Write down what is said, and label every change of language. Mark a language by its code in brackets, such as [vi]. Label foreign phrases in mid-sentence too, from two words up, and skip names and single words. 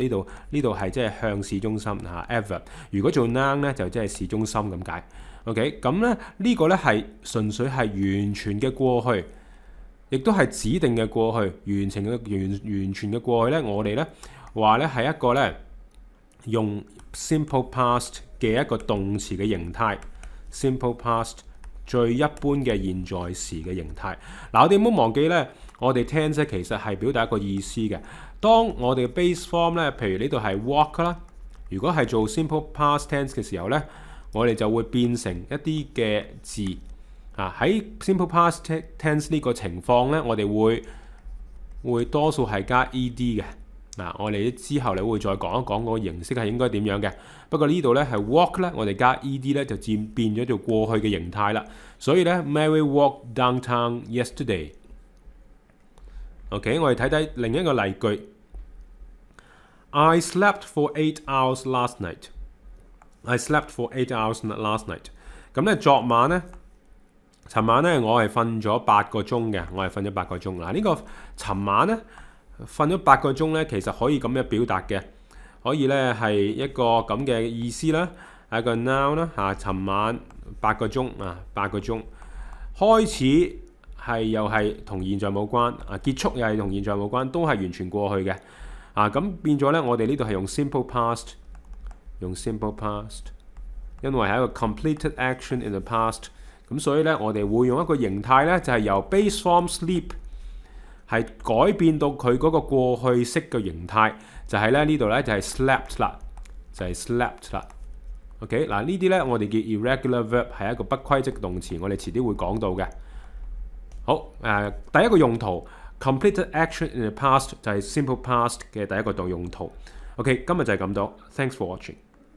[yue] 呢度係即係向市中心adverb。如果做 noun 咧，就即係市中心咁解。OK， 咁咧呢個咧係純粹係完全嘅過去，亦都係指定嘅過去，完全嘅過去咧，我哋咧話咧係一個咧用 [en] simple past [yue] 嘅一個動詞嘅形態 ， [en] simple past [yue] 最一般嘅現在時嘅形態。我哋唔好忘記咧，我哋 tense 其實係表達一個意思嘅。當我哋嘅 [en] base form [yue] 咧，譬如呢度係 walk 啦，如果係做 [en] simple past tense [yue] 嘅時候咧，我哋就會變成一啲嘅字喺 [en] simple past tense [yue] 呢個情況咧，我哋會多數係加 ed 嘅。我哋之後你會再講一講個形式係應該點樣嘅。不過呢度咧係 walk 咧，我哋加 ed 咧就變咗做過去嘅形態啦。所以咧 [en] Mary walked downtown yesterday。OK， [yue] 我哋睇睇另一個例句。 [en] I slept for 8 hours last night。I slept for 8 hours last night。 [yue] 咁咧尋晚咧我係瞓咗8個鐘嘅，我係瞓咗8個鐘。呢個尋晚咧瞓咗8個鐘咧，其實可以咁樣表達嘅，可以咧係一個咁嘅意思啦，係一個 noun 啦尋晚8個鐘8個鐘，開始係又係同現在冇關結束又係同現在冇關，都係完全過去嘅咁變咗咧，我哋呢度係用 [en] simple past， [yue] 因為係一個 [en] completed action in the past， [yue] 咁所以咧我哋會用一個形態咧，就係由 [en] base form [yue] sleep 係改變到佢嗰個過去式嘅形態，就係咧呢度咧就係 slept 啦，OK 呢啲咧我哋叫 [en] irregular verb， [yue] 係一個不規則動詞，我哋遲啲會講到嘅。好第一個用途 [en] completed action in the past [yue] 就係 [en] simple past [yue] 嘅第一個用途。OK， 今日就係咁多 ， [en] thanks for watching。